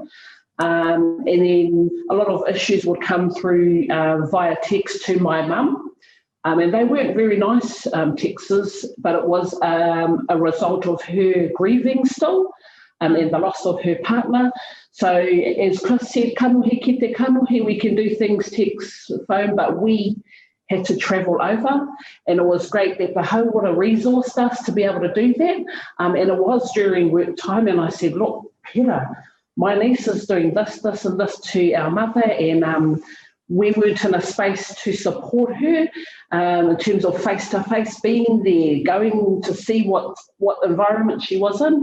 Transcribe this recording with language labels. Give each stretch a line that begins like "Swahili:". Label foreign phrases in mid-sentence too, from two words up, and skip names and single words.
English: And then a lot of issues would come through via text to my mum. And they weren't very nice texts, but it was a result of her grieving still and the loss of her partner. So as Chris said,
Māori: kanohi ki te kanohi,
English: we can do things text, phone, but we had to travel over, and it was great that the Hauora resourced us to be able to do that. And it was during work time, and I said, look, Peter, my niece is doing this, this and this to our mother, and we weren't in a space to support her in terms of face-to-face being there, going to see what environment she was in.